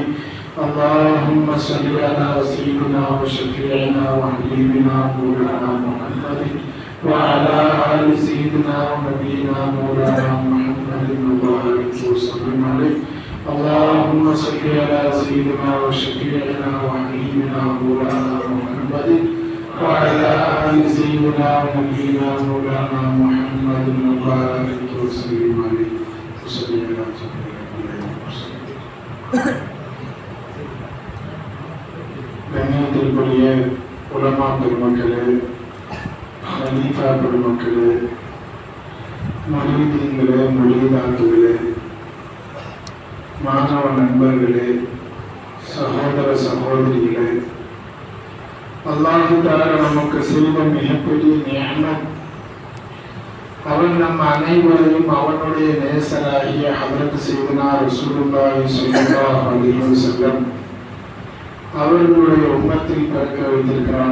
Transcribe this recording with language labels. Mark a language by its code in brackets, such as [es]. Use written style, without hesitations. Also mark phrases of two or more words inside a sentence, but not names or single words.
[ar] اللهم صل على سيدنا وشفيعنا وحبيبنا مولانا محمد وعلى آل سيدنا ونبينا مولانا محمد وبارك وسلم عليه. اللهم صل على سيدنا وشفيعنا وحبيبنا مولانا محمد وعلى آل سيدنا ونبينا مولانا محمد وبارك وسلم عليه. وصلى على [ta] கண்ணியத்திற்குரிய உலமா பெருமக்களே, ஹலீஃபா பெருமக்களே, மொழிதீன்களே, மொழிதாக்குகளே, மாணவ நண்பர்களே, சகோதர சகோதரிகளே, [ar] الله تعالى [ta] நமக்கு செய்த மிகப்பெரிய நிஅமத், அவன் நம் அனைவரையும் அவனுடைய நேசராகிய [ar] حضرة سيدنا رسول الله صلى الله عليه وسلم [ta] அவர்களுடைய உம்மத்தில் பிறக்க வைத்திருக்கிறான்.